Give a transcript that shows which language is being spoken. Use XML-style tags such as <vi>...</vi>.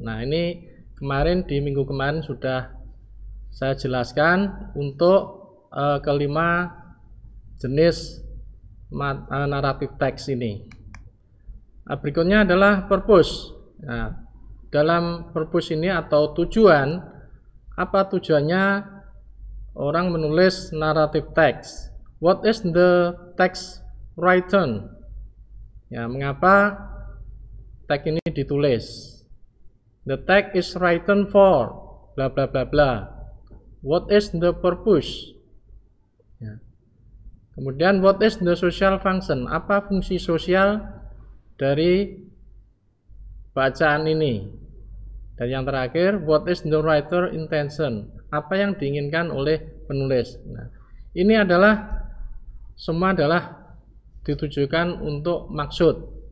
<id>Nah, ini kemarin di minggu kemarin sudah saya jelaskan untuk kelima jenis naratif teks ini. Nah, berikutnya adalah purpose. Nah, dalam purpose ini atau tujuan, apa tujuannya orang menulis naratif teks?</id> <en>What is the text written?</en> <id>Ya, mengapa teks ini ditulis?</id> <en>The text is written for bla bla bla bla. What is the purpose? Ya. Kemudian what is the social function?</en> <id>Apa fungsi sosial dari bacaan ini? Dan yang terakhir, what is the writer intention? Apa yang diinginkan oleh penulis? Nah, ini semua adalah ditujukan untuk maksud.</id>